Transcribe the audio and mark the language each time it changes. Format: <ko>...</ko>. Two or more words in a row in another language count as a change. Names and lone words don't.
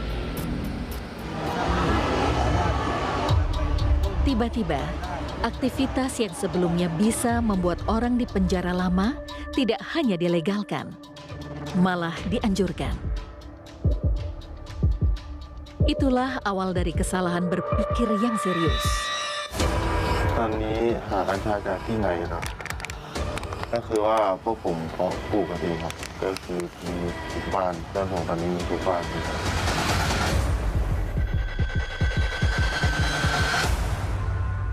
<id>Tiba-tiba, aktivitas yang sebelumnya bisa membuat orang di penjara lama tidak hanya dilegalkan, malah dianjurkan. Itulah awal dari kesalahan berpikir yang serius.</id> <th>ตอนนี้หากัญชาจากที่ไหนครับก็คือว่าพวกผมเพาะปลูกกันเองครับก็คือมีทุกบ้านด้านของตอนนี้มีทุกบ้านเลยครับ</th>